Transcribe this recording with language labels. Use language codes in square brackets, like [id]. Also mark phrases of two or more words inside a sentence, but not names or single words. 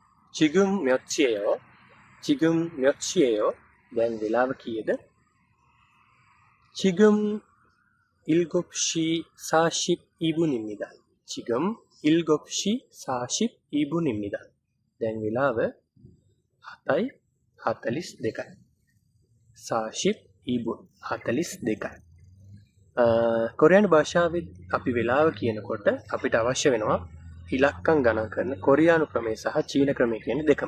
[ko] 지금 몇 시예요? 지금 몇 시예요? [si] දැන් වෙලාව කීයද? [ko] 지금 7시 42분입니다. 지금 7시 42분입니다. [si] දැන් වෙලාව 7යි 42යි. 42분 42යි. කොරියානු භාෂාවේ අපි වෙලාව කියනකොට අපිට අවශ්‍ය වෙනවා ඉලක්කම් ගණන් කරන කොරියානු ක්‍රමය සහ චීන ක්‍රමය කියන දෙකම.